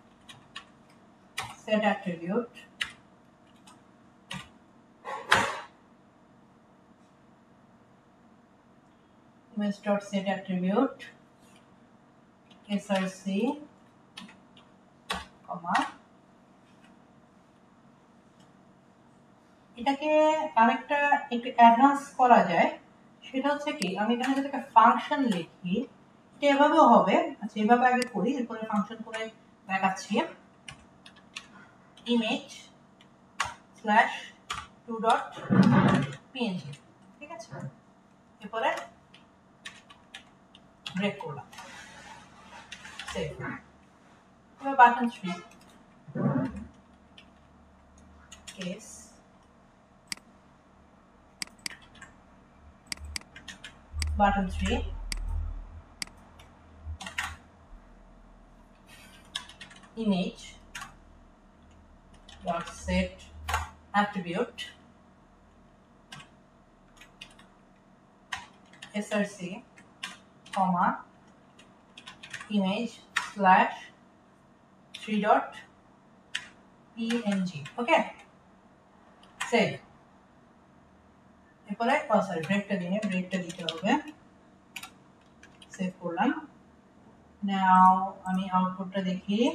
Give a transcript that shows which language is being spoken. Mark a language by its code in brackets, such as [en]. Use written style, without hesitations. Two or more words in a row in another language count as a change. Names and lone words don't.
[en] set attribute image dot set attribute src comma [bn] এটাকে আরেকটা একটু অ্যাডভান্স করা যায়, সেটা হচ্ছে কি আমি এখানে যদি একটা ফাংশন লিখি এটা এভাবেও হবে। আচ্ছা, এভাবে আগে করি, এরপরে ফাংশন করে দেখাচ্ছি। [en] image slash 2.png, [bn] ঠিক আছে, এরপরে ব্রেক করলাম, সেভ। [en] এবার button 3 case button 3 image dot set attribute src comma image slash 3.png। okay, save. [bn] এরপরে সরি ব্রেকটা দিতে হবে, সেভ করলাম। নাও আমি আউটপুটটা দেখি।